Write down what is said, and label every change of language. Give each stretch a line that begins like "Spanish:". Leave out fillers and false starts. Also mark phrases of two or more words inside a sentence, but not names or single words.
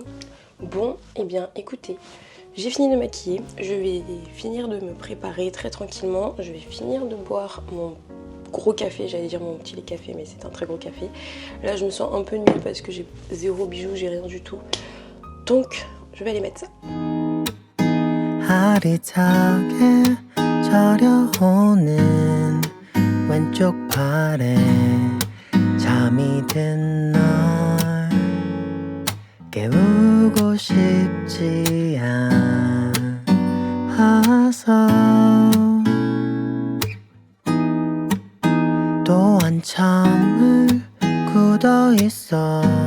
French: Bon, eh bien, écoutez, j'ai fini de me maquiller. Je vais finir de me préparer très tranquillement. Je vais finir de boire mon gros café, j'allais dire mon petit lait café, mais c'est un très gros café. Là, je me sens un peu nulle parce que j'ai 0 bijoux, j'ai rien du tout. Donc, je vais aller mettre ça.
Korean: 아리타게 저려오는 왼쪽 팔에 잠이 든 널 깨우고 싶지 않아서 또 한참을 굳어있어